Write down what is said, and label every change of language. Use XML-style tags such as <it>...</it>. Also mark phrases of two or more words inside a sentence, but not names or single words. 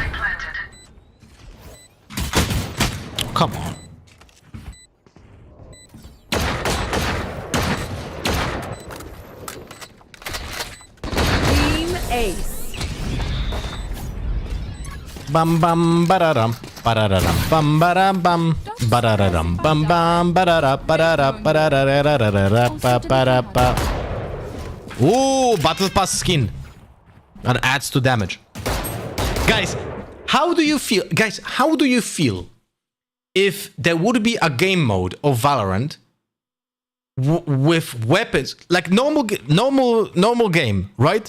<en>Come on. Team Ace. Bam bam bararam bararam bam baram bam bararam bam bam barara barara barara ba ba. Ooh, battle pass skin. That adds to damage. Guys, how do you feel? Guys, how do you feel if there would be a game mode of Valorant with weapons, like normal game, right?</en>